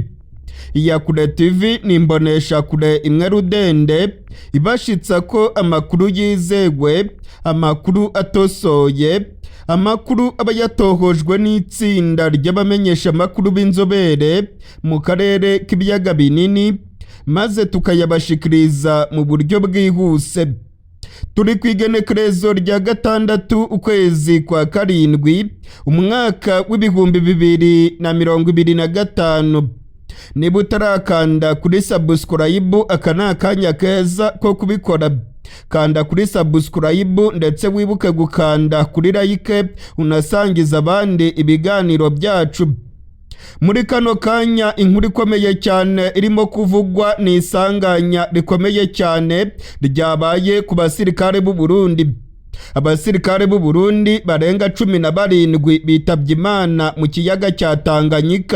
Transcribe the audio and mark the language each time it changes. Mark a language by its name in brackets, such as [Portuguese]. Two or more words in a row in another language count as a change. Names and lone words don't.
[Rundi] Iyakure TV ni imboneshakure imwe rudende ibashitsa ko amakuru yizewe, amakuru atosoye, amakuru aba yatohojwe n'itsinda ry'abamenyesha amakuru b'inzobere mu karere k'ibiyaga binini, maze tukayabashikiriza mu buryo bwihuse. Turi kwigenekerezo rya 6 ukwezi kwa karindwi umwaka w'ibihumbi 2025. Niba utarakanda kuri subscribe, aka ni akanya keza ko kubikora. Kanda kuri subscribe ndetse wibuke gukanda kuri like unasangiza abandi ibiganiro byacu. Muri kano kanya inkuru ikomeye cyane irimo kuvugwa ni isanganya rikomeye cyane ryabaye ku basirikare b'u Burundi. Abasirikare b'u Burundi barenga 17 bitabye Imana mu kiyaga cya Tanganyika.